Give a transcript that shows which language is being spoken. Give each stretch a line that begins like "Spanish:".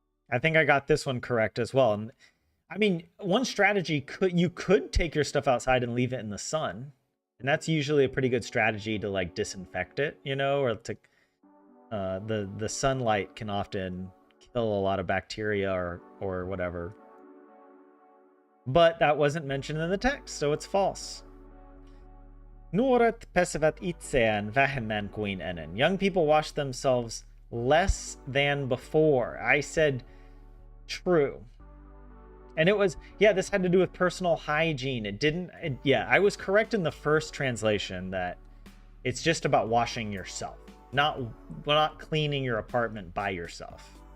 English: I think I got this one correct as well. And I mean, one strategy you could take your stuff outside and leave it in the sun. And that's usually a pretty good strategy to like disinfect it, you know, or to the sunlight can often kill a lot of bacteria or whatever. But that wasn't mentioned in the text, so it's false.
Finnish: Nuoret pesevät itseään vähemmän kuin ennen.
English: Young people wash themselves less than before. I said true. And it was, yeah, this had to do with personal hygiene. Yeah, I was correct in the first translation that it's just about washing yourself, not cleaning your apartment by yourself.